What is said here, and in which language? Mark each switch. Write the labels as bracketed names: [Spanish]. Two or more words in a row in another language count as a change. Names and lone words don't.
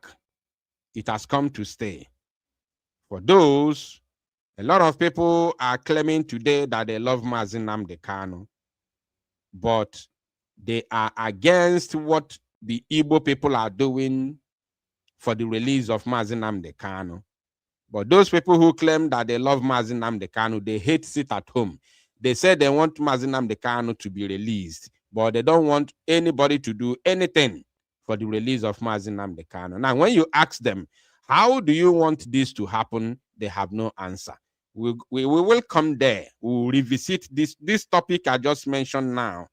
[English] It has come to stay. For those, a lot of people are claiming today that they love Mazi Nnamdi Kanu, but they are against what the Igbo people are doing for the release of Mazi Nnamdi Kanu. But those people who claim that they love Mazi Nnamdi Kanu, they hate sit at home. They say they want Mazi Nnamdi Kanu to be released, but they don't want anybody to do anything for the release of Mazi Nnamdi Kanu. Now, when you ask them, how do you want this to happen? They have no answer. We will come there. We will revisit this topic I just mentioned now.